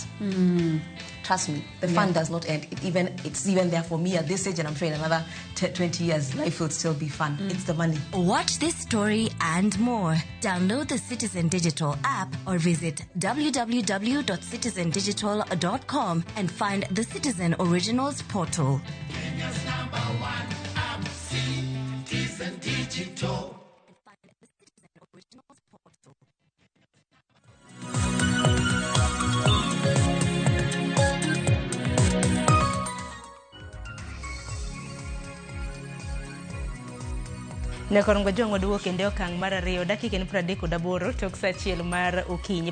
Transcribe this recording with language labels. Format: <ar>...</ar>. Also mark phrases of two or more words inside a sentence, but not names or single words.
<en>Trust me, the fun does not end. It's even there for me at this age, and I'm sure in another 20 years, life will still be fun. It's the money. Watch this story and more. Download the Citizen Digital app or visit www.citizendigital.com and find the Citizen Originals portal. Kenya's #1 app, Citizen Digital.</en> <luo>Ne korongo jongo duwo kende okang' mar 2 dakika 38 tok saa 1 mar okinyi.</luo>